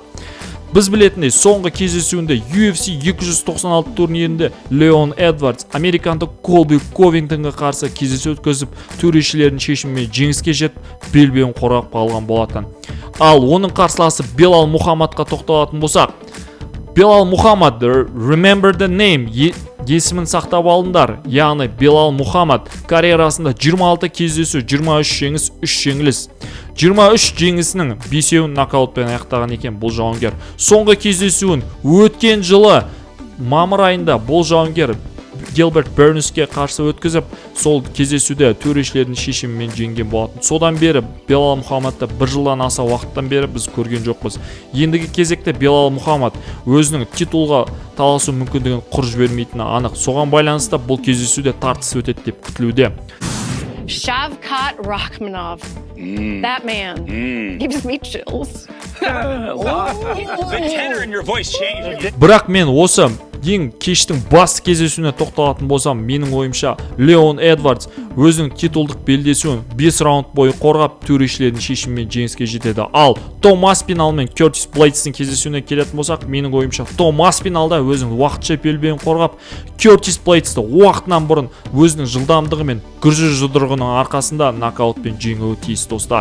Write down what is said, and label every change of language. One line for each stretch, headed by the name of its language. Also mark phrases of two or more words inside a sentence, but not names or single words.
Kazakh: Біз білетіндей, соңғы кездесуінде UFC 296 турнирінде Леон Эдвардс американдық Колби Ковингтонға қарсы кездесу өткізіп, төрешілердің шешімімен жеңіске жетіп, белбеуін қорғап қалған болатын. Ал оның қарсыласы Белал Мухаммадқа тоқталатын болсақ, Белал Мухаммад,
English: remember the name,
Kazakh: есімін сақтап алыңдар. Яғни Белал Мухаммад карьерасында 26 кездесу, 23 жеңіс, 3 жеңіліс. 23 жеңісінің 5-еуін нокаутпен аяқтаған екен бұл жауынгер. Соңғы кездесуін өткен жылы мамыр айында бұл жауынгер Гилберт Бернске қарсы өткізіп, сол кездесуде төрешілердің шешімімен жеңген болатын. Содан бері Белал Мұхаммадты бір жылдан аса уақыттан бері біз көрген жоқпыз. Ендігі кезекте Белал Мұхаммад өзінің титулға таласу мүмкіндігін құр жібермейтіні анық. Соған байланысты бұл кездесуде тартыс өтеді деп күтілуде.
English: Shavkat Rachmanov. That man gives me chills. The tenor in your voice changed.
Kazakh: Бірақ мен осы ең кештің басты кездесуіне тоқталатын болсам, менің ойымша Леон Эдвардс өзінің титулдық белдесуін 5 раунд бойы қорғап, төрешілердің шешімімен жеңіске жетеді. Ал Том Аспинал мен Кертис Блейдстің кездесуіне келетін болсақ, менің ойымша Том Аспинал да өзінің уақытша белбеуін қорғап, Кертис Блейдсті уақытынан бұрын өзінің жылдамдығы мен гүржі жұдырығының арқасында нокаутпен жеңуі тиіс, достар.